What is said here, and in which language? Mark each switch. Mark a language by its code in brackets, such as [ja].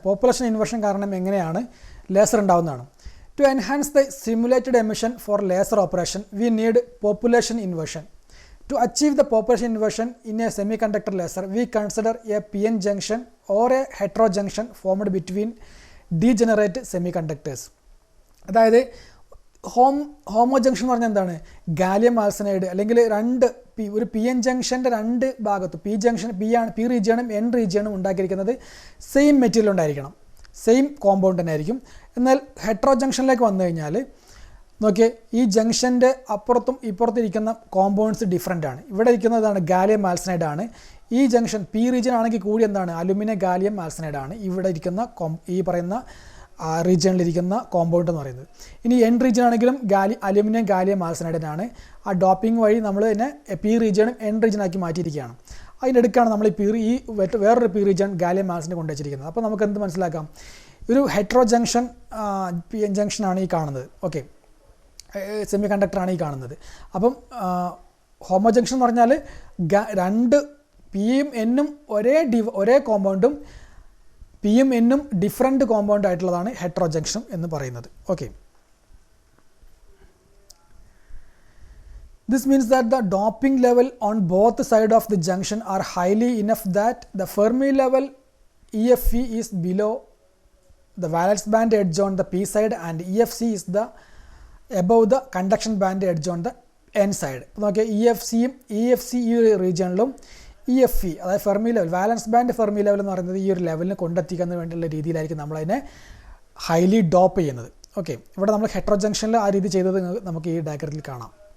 [ml] Population inversion കാരണം എങ്ങനെയാണ് laser ഉണ്ടാവുന്നതാണ്. [en] To enhance the simulated emission for laser operation we need population inversion. To achieve the population inversion in a semiconductor laser, we consider a PN junction or a heterojunction formed between degenerate semiconductors. [ml] അതായത് homo junction എന്ന് പറഞ്ഞാൽ എന്താണ്? Gallium arsenide അല്ലെങ്കിൽ ഒരു P N ജംഗ്ഷൻ്റെ രണ്ട് ഭാഗത്ത് P റീജിയണും N റീജിയണും ഉണ്ടാക്കിയിരിക്കുന്നത് same material ഉണ്ടായിരിക്കണം, സെയിം കോമ്പൗണ്ട് തന്നെ ആയിരിക്കും. എന്നാൽ ഹെട്രോ ജംഗ്ഷനിലേക്ക് വന്നു കഴിഞ്ഞാൽ നോക്കിയേ, ഈ ജംഗ്ഷൻ്റെ അപ്പുറത്തും ഇപ്പുറത്തും ഇരിക്കുന്ന കോമ്പൗണ്ട്സ് ഡിഫറെൻ്റ് ആണ്. ഇവിടെ ഇരിക്കുന്നതാണ് ഗാലിയം ആൽസനൈഡ് ആണ്. ഈ ജംഗ്ഷൻ പി റീജിയൻ ആണെങ്കിൽ കൂടി എന്താണ്? അലുമിനിയം ഗാലിയം ആൽസനൈഡ് ആണ് ഇവിടെ ഇരിക്കുന്ന ഈ പറയുന്ന റീജിയണിലിരിക്കുന്ന കോമ്പൗണ്ട് എന്ന് പറയുന്നത്. ഇനി എൻ റീജിയൻ ആണെങ്കിലും അലുമിനിയം ഗാലിയം ആൽസനൈഡിനാണ്. ആ ഡോപ്പിംഗ് വഴി നമ്മൾ തന്നെ പി റീജിയനും എൻ റീജിയനാക്കി മാറ്റിയിരിക്കുകയാണ്. അതിൻ്റെ അടുക്കാണ് നമ്മൾ ഈ വേറൊരു പി റീജിയൻ ഗാലിയം ആൽസനൈഡ് കൊണ്ടുവച്ചിരിക്കുന്നത്. അപ്പോൾ നമുക്ക് എന്ത് മനസ്സിലാക്കാം? ഒരു ഹെട്രോ ജംഗ്ഷൻ പി എൻ ജംഗ്ഷനാണ് ഈ കാണുന്നത്. ഓക്കെ, സെമി കണ്ടക്ടറാണ് ഈ കാണുന്നത്. അപ്പം ഹോമോ ജംഗ്ഷൻ എന്ന് പറഞ്ഞാൽ രണ്ട് പിയും എന്നും ഒരേ കോമ്പൗണ്ടും പിയും എന്നും ഡിഫറെൻറ്റ് കോമ്പൗണ്ട് ആയിട്ടുള്ളതാണ് ഹെട്രോ ജംഗ്ഷൻ എന്ന് പറയുന്നത്. [en] Okay, this means that the doping level on both sides of the junction are highly enough that the Fermi level EFE is below the valence band edge on the p side and EFC is above the conduction band edge on the n side. [ml] നോക്കിയാൽ EFC ഈ ഒരു റീജിയണിലും EFE അതായത് Fermi level, വാലൻസ് band Fermi level എന്ന് പറയുന്നത് ഈ ഒരു ലെവലിന് കൊണ്ടെത്തിക്കാൻ വേണ്ടിയുള്ള രീതിയിലായിരിക്കും നമ്മളതിനെ ഹൈലി ഡോപ്പ് ചെയ്യുന്നത്. ഓക്കെ, ഇവിടെ നമ്മൾ ഹെട്രോ ജംഗ്ഷനിൽ ആ രീതി ചെയ്തത് നമുക്ക് ഈ ഡയഗ്രത്തിൽ കാണാം.